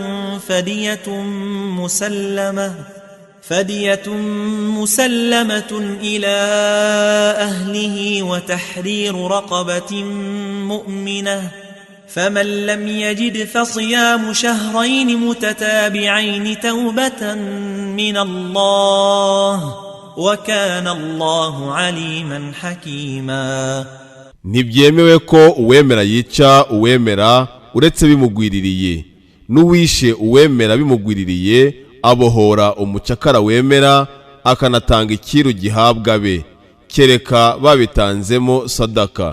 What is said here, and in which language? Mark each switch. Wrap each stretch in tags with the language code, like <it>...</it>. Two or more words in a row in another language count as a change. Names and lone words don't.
<ar>فدية مسلمة إلى أهله وتحرير رقبة مؤمنة فمن لم يجد فصيام شهرين متتابعين توبة من الله وكان الله عليما حكيما.</ar> <rw>Ntibyemewe ko uwemera yica uwemera uretse bimugwiririye, n'uwishe uwemera bimugwiririye abohora umucakara wemera akanatanga ikiru gihabwa be, kereka babitanzemo sadaka.</rw>